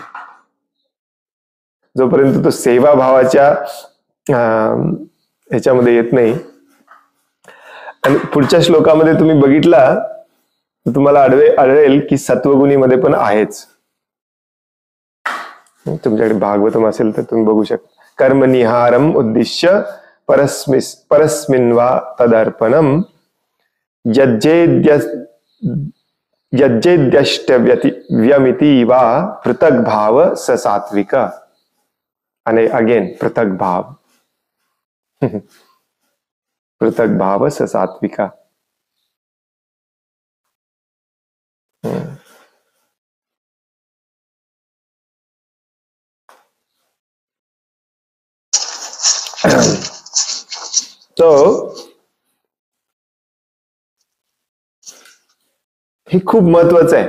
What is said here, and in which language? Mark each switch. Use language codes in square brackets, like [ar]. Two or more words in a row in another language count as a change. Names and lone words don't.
[mr] जोपर्यंत तो सेवा भावाच्या ह्याच्यामध्ये येत नाही. आणि पुढच्या श्लोकामध्ये तुम्ही बघितला तर तुम्हाला आढळेल की सत्वगुणीमध्ये पण आहेच. तुमच्याकडे भागवतम असेल तर तुम्ही बघू शकता. [sa] कर्मनिहारम उद्दिश्य परस्मिन् वा तदर्पणम यज्जेद्यष्टव्यमिति वा पृथक भाव स सात्विक. आणि अगेन पृथक भाव, पृथक भाव स सात्विक. [mr] तो हे खूप महत्वाचं आहे.